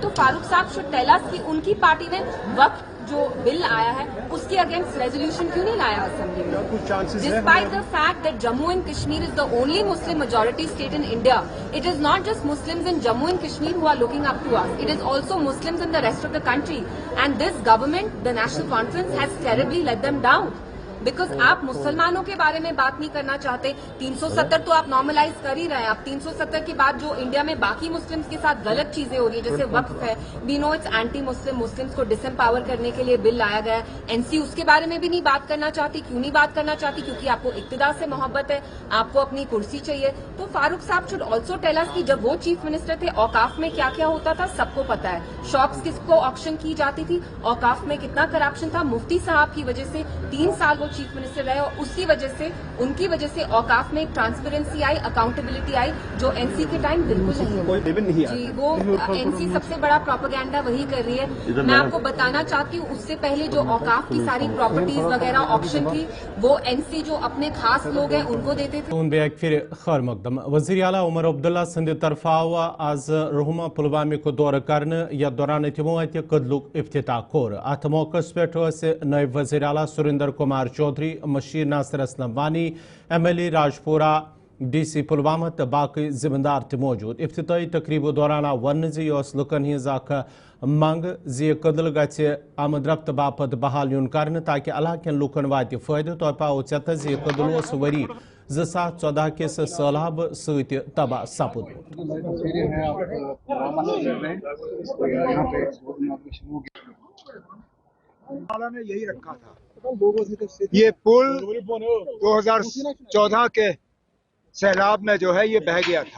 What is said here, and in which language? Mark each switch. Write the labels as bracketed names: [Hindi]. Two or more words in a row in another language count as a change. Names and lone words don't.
[Hindi] तो फारूक साहब [English] should tell us [Hindi] कि उनकी पार्टी ने वक्फ जो बिल आया है उसके अगेंस्ट रेजोल्यूशन क्यों नहीं लाया असेंबली में। [English] Despite the fact that Jammu and Kashmir is the only Muslim majority state in India, it is not just Muslims in Jammu and Kashmir who are looking up to us, it is also Muslims in the rest of the country and this government, the National Conference has terribly let them down. [Hindi] बिकॉज आप मुसलमानों के बारे में बात नहीं करना चाहते, 370 तो आप नॉर्मलाइज कर ही रहे हैं। आप 370 के बाद जो इंडिया में बाकी मुस्लिम्स के साथ गलत चीजें हो रही है, जैसे वक्फ है, [English] we know it's anti Muslim, [Hindi] मुस्लिम्स को डिसएम्पावर करने के लिए बिल लाया गया है। एनसी उसके बारे में भी नहीं बात करना चाहती। क्यों नहीं बात करना चाहती? क्योंकि आपको इक्तिदार से मोहब्बत है, आपको अपनी कुर्सी चाहिए। तो फारूक साहब [English] should also tell us [Hindi] कि जब वो [English] chief minister [Hindi] थे औकाफ में क्या क्या होता था, सबको पता है। शॉप्स किसको ऑक्शन की जाती थी, औकाफ में कितना करप्शन था। मुफ्ती साहब की वजह से 3 साल वो [English] chief minister [Hindi] रहे और उसी वजह से, उनकी वजह से औकाफ में एक ट्रांसपेरेंसी आई, अकाउंटेबिलिटी आई, जो एनसी के टाइम बिल्कुल नहीं जी। वो एनसी सबसे बड़ा प्रोपेगेंडा वही कर रही है। मैं आपको बताना चाहती हूँ, उससे पहले जो औकाफ की सारी प्रॉपर्टीज वगैरह ऑक्शन थी, वो एनसी जो अपने खास लोग हैं उनको देते थे। [Kashmiri] उन बेक फिर खैर मकदम वज़ीर आला उमर अब्दुल्ला संद तरफा आज रुहमा पुलवामा को दौर करने या दौरान तमो अत कदलुक इफ्तिताह कोर। अत मौकस पे नायब वज़ीर आला सुरेंद्र कुमार चौधरी, मशीर नासिर असलम वानी, MLA राजपुरा, DC पुलवामा तो बाकी जिम्मेदार ते मौजूद। इफ्तिताही तकरीब दौरान वन लुकन हज मंग जी कदल गि आमद रफ्त बापत बहाल यून कर ताकि अलाकन लुकन वात फायदे। तो पाओ चत जी कदल वरी 2014 किस सैलाब सत तबाह सपुद। [Hindi] ने यही रखा था, ये पुल 2014 के सैलाब में जो है ये बह गया था।